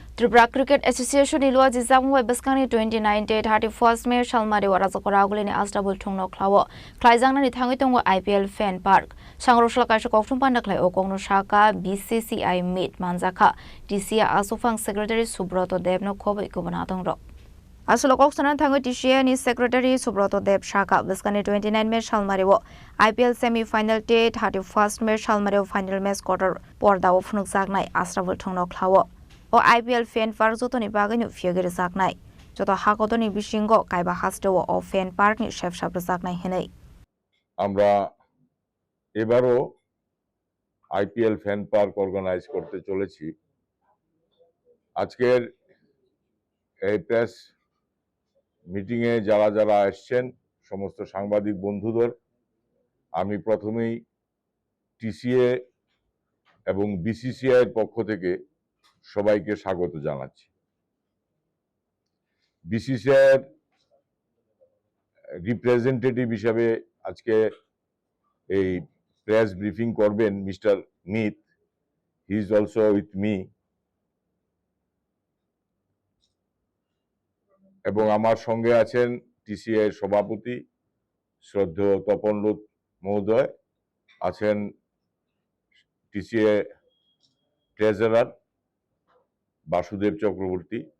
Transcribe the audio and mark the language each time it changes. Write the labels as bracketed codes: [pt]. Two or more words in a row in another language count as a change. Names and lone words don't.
[trp] Tripura Cricket Association ilwa jizam wa baskani 2019 31st May Shalmari warazakora agulini asdabul thungno klawo klaijangna ni thangi tongo IPL fan park sangrosla kaisa kokthum pandaklai okongno shaka BCCI meet manjaka DCA Asofang Secretary Subroto Debno khobai kubana tongrok Asolo koksanan thangi DCA ni Secretary Subroto Deb shaka baskani 29 May Shalmari wo IPL [en] semi final day [trp] 31st May Shalmari [en] final match [trp] quarter porda wo phunuk jaknai asdabul thungno klawo O IPL fan park joto ni bagani fiagir saknai joto hakoto ni bisingo kaiba hastewo o fan park ni chef shap saknai henai [bn] আমরা এবারও [en] IPL fan park organize [bn] করতে চলেছি আজকের এই [en] press meeting [bn] এ যারা যারা আসছেন সমস্ত সাংবাদিক বন্ধুদের আমি প্রথমেই টিসিএ এবং বিসিসিআই এর পক্ষ থেকে সবাইকে স্বাগত জানাচ্ছি বিসিসিআই এর রিপ্রেজেন্টেটিভ হিসেবে আজকে এই [en] press briefing [bn] করবেন মিস্টার মিত [en] he is also with me [bn] এবং আমার সঙ্গে আছেন টিসিএ এর সভাপতি শ্রদ্ধেয় তপন রুত মহোদয় আছেন টিসিএ ট্রেজারার বাসুদেব চক্রবর্তী